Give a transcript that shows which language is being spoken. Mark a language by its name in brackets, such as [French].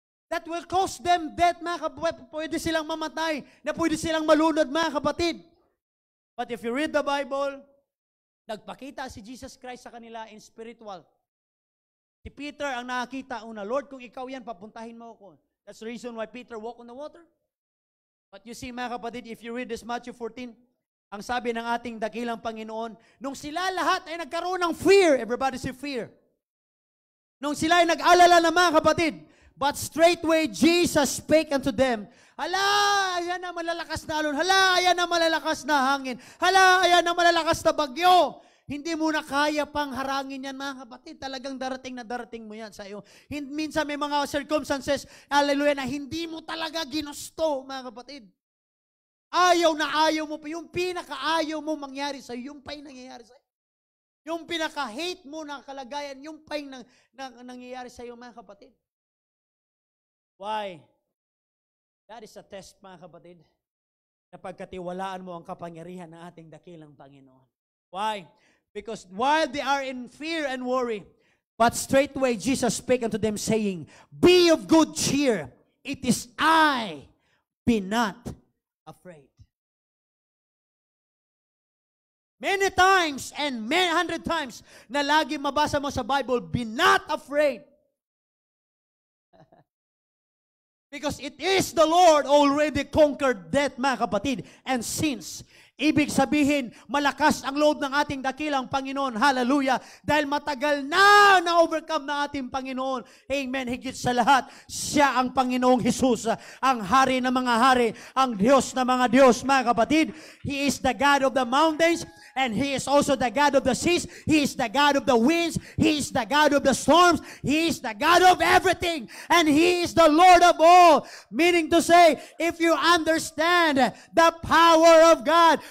[English] That will cause them death, [Filipino] mga kapatid. Pwede silang mamatay, na pwede silang malunod, mga kapatid. [English] But if you read the Bible, [Filipino] nagpakita si Jesus Christ sa kanila [English] in spiritual. [Filipino] Si Peter ang nakakita una, Lord, kung ikaw yan, papuntahin mo ako. [English] That's the reason why Peter walked on the water. But you see, [Filipino] mga kapatid, [English] if you read this Matthew 14, [Filipino] ang sabi ng ating dakilang Panginoon, nung sila lahat ay nagkaroon ng fear, [English] everybody say fear. [Filipino] Nung sila ay nag-alala na, mga kapatid, [English] but straightway Jesus spake unto them, [Filipino] hala, ayan na malalakas na alon, hala, ayan na malalakas na hangin, hala, ayan na malalakas na bagyo. Hindi mo na kaya pang harangin yan, mga kapatid. Talagang darating na darating mo yan sa iyo. Minsan may mga circumstances, hallelujah, na hindi mo talaga ginusto, mga kapatid. Ayaw na ayaw mo pa. Yung pinaka-ayaw mo mangyari sa iyo, yung pa yung nangyayari sa iyo. Yung pinaka-hate mo na kalagayan, yung pa yung nangyayari sa iyo, mga kapatid. Why? [English] That is a test, [Filipino] mga kapatid, na pagkatiwalaan mo ang kapangyarihan ng ating dakilang Panginoon. [English] Why? Because while they are in fear and worry, but straightway Jesus spake unto them, saying, be of good cheer, it is I, be not afraid. Many times and many hundred times [Filipino] na lagi mabasa mo sa Bible, [English] be not afraid. Because it is the Lord already conquered death, [Filipino] mga kapatid, [English] and sins. [Filipino] Ibig sabihin, malakas ang loob ng ating dakilang Panginoon. Hallelujah. Dahil matagal na na-overcome ng ating Panginoon. Amen. Higit sa lahat, siya ang Panginoong Jesus, ang hari ng mga hari, ang Diyos ng mga Diyos, mga kapatid. [English] He is the God of the mountains, and He is also the God of the seas. He is the God of the winds. He is the God of the storms. He is the God of everything. And He is the Lord of all. Meaning to say, if you understand the power of God,